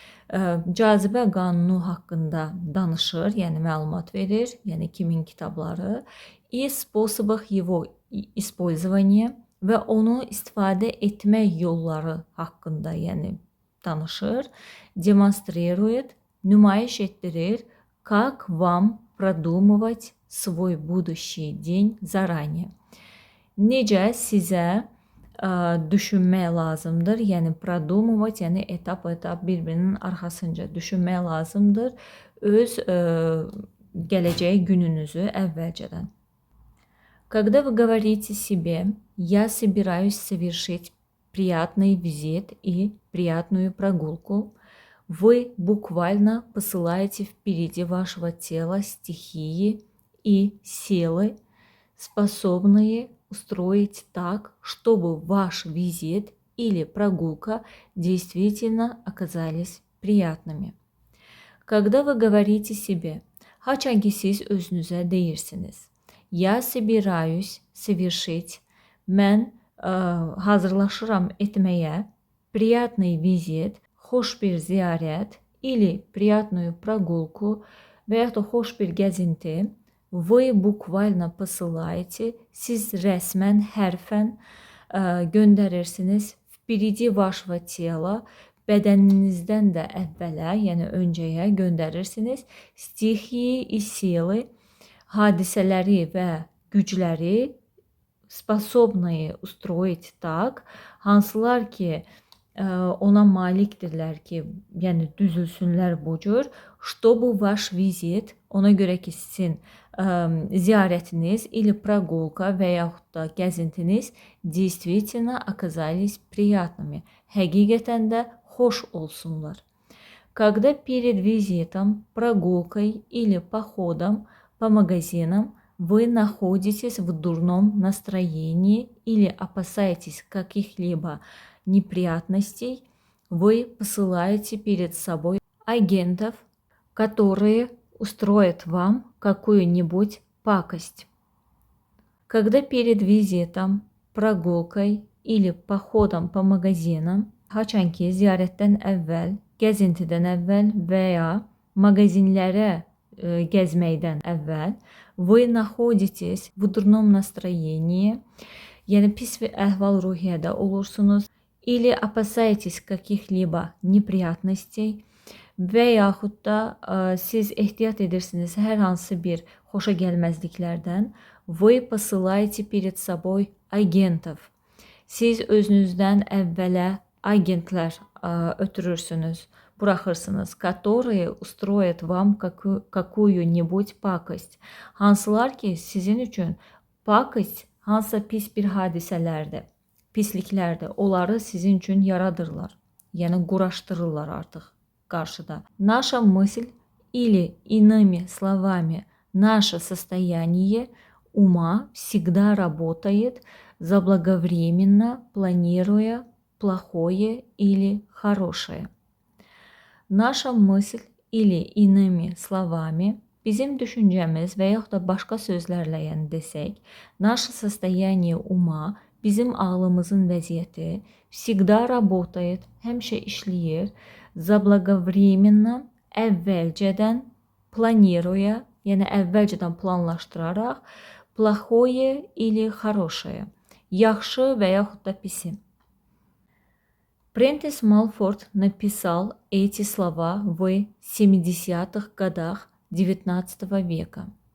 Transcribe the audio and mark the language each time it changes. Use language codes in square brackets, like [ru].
[az] cazibə qanunu haqqında danışır, yəni məlumat verir, yəni kimin kitabları, [ru] и способах его использования [az] və onu istifadə etmək yolları haqqında, yəni danışır, [ru] демонстрирует, [az] nümayiş etdirir, [ru] как вам продумывать свой будущий день заранее. [az] Necə sizə düşünmək lazımdır, yəni [ru] продумывать, [az] yəni etap-etap bir-birinin arxasınca düşünmək lazımdır öz gələcək gününüzü əvvəlcədən. [ru] Когда вы говорите себе «я собираюсь совершить приятный визит и приятную прогулку», вы буквально посылаете впереди вашего тела стихии и силы, способные устроить так, чтобы ваш визит или прогулка действительно оказались приятными. Когда вы говорите себе, [az] haçan ki siz özünüzə deyirsiniz, [ru] я собираюсь совершить, [az] mən hazırlaşıram etməyə, [ru] приятный vizit, [az] xoş bir ziyarət, [ru] или приятную прогулку [az] və ya da xoş bir gəzinti, [ru] вы bukvalno посылаете, [az] siz rəsmən, hərfən göndərirsiniz [ru] впереди вашего tela, [az] bədəninizdən də əvvələ, yəni öncəyə göndərirsiniz [ru] стихии и силы, [az] hadisələri və gücləri [ru] способные устроить так, [az] hansılar ki ona malikdirlər ki, yəni düzülsünlər bu cür, [ru] чтобы ваш vizit, [az] ona görə ki sizin ziyarətiniz [ru] или прогулка [az] və yaxud da gəzintiniz [ru] действительно оказались приятными, [az] həqiqətən də xoş olsunlar. [ru] Когда перед визитом, прогулкой или походом по магазинам вы находитесь в дурном настроении или опасаетесь каких-либо неприятностей, вы посылаете перед собой агентов, которые устроят вам какую-нибудь пакость. Когда перед визитом, прогулкой или походом по магазинам, [az] haçan ki ziyarətdən əvvəl, gəzintidən əvvəl və ya mağazinlərə gəzməkdən əvvəl, [ru] вы находитесь в дурном настроении, [az] yəni pis bir əhval-ruhiyyədə olursunuz, [ru] или опасаетесь каких-либо неприятностей [az] və yaxud da siz ehtiyat edirsiniz hər hansı bir xoşa gəlməzliklərdən, [ru] вы посылаете перед собой агентов. [az] Siz özünüzdən əvvələ agentlər ötürürsünüz, buraxırsınız, [ru] которые устроят вам какую-нибудь пакость. [az] Hansılar ki, sizin üçün pakost hansısa pis bir hadisələrdir, pisliklərdir. Onları sizin üçün yaradırlar. Yəni quraşdırırlar artıq qarşıda. [ru] Наша мысль или иными словами наше состояние ума всегда работает заблаговременно, планируя плохое или хорошее. Наша мысль или иными словами [az] bizim düşüncəmiz və yaxud da başqa sözlərlə yəni desək, [ru] наше состояние ума [az] bizim ağlımızın vəziyyəti [ru] всегда работает, [az] həmişə işləyir, [ru] заблаговременно, [az] əvvəlcədən, [ru] планируя, [az] yəni əvvəlcədən planlaşdıraraq, [ru] плохое или хорошее, [az] yaxşı və yaxud da pisi. [ru] Прентис Малфорд написал эти слова в 70-х годах XIX века.